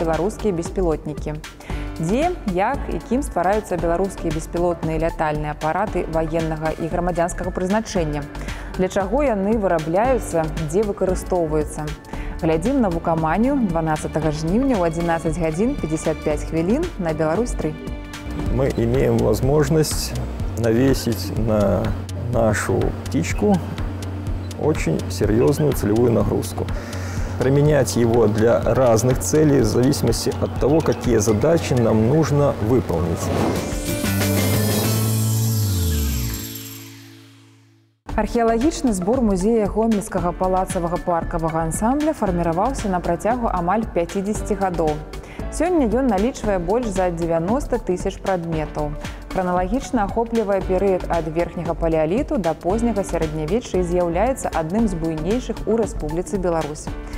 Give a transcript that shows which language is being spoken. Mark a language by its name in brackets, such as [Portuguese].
[Belarusian] Беларускія беспілотнікі». Дзе, як і кім ствараюцца беларускія беспілотныя лятальныя апараты ваеннага і грамадзянскага прызначэння, для чаго яны вырабляюцца, дзе выкарыстоўваюцца. Глядзім «Навукаманію» 12 жніўня ў 11 гадзін 55 хвілін на Беларусь-3. [Russian] Мы имеем возможность навесить на нашу птичку очень серьезную целевую нагрузку. Применять его для разных целей в зависимости от того, какие задачи нам нужно выполнить. [Belarusian] Археалагічны збор музея гомельскага палацавага паркавага ансамбля фарміраваўся на працягу амаль 50 гадоў. Сёння ён налічвае больш за 90 тысяч прадметаў. Храналагічна ахоплівае перыяд ад верхняга палеаліту да позняга сярэднявечча і з'яўляецца адным з буйнейшых у Рэспубліцы Беларусь.